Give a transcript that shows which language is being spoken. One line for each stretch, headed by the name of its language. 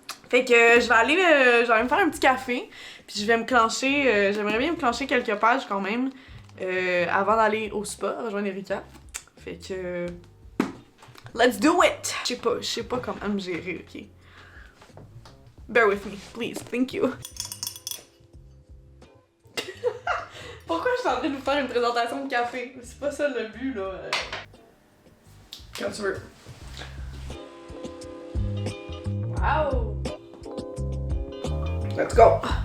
French: Fait que je vais aller me faire un petit café, puis je vais me clencher, j'aimerais bien me clencher quelques pages quand même, avant d'aller au spa, rejoindre Erika. Fait que...
English: let's do it!
French: Je sais pas comment me gérer, ok?
English: Bear with me, please, thank you.
French: Pourquoi je suis en train de vous faire une présentation de café? C'est pas ça le but, là. Quand tu veux.
English: Wow! Let's go!